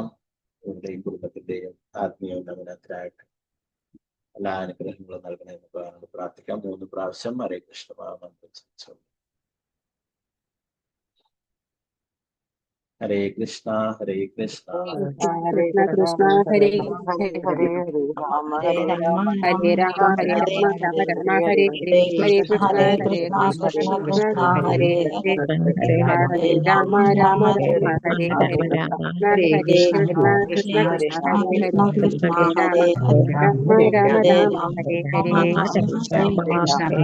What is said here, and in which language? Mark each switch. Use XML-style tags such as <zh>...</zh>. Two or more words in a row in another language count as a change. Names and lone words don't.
<ml>ഇവരുടെയും കുടുംബത്തിന്റെയും ആത്മീയ ഉന്നമനത്തിനായിട്ട് എല്ലാ അനുഗ്രഹങ്ങളും നൽകണമെന്ന് പറയാനോട് പ്രാർത്ഥിക്കാം. 3 പ്രാവശ്യം ഹരേ കൃഷ്ണ മന്ത്രം.</ml> <sa>ഹരേ കൃഷ്ണ ഹരേ കൃഷ്ണ കൃഷ്ണ കൃഷ്ണ ഹരേ ഹരേ ഹരേ രാമ ഹരേ രാമ ഹരേ രാമ രാമ രാമ ഹരേ ഹരേ ഹരേ കൃഷ്ണ കൃഷ്ണ കൃഷ്ണ ഹരേ ഹരേ ഹരേ രാമ രാമ രാമ ഹരേ ഹരേ ഹരേ കൃഷ്ണ കൃഷ്ണ കൃഷ്ണ ഹരേ ഹരേ ഹരേ രാമ രാമ രാമ രാമ ഹരേ ഹരേ ഹരേ കൃഷ്ണ</sa>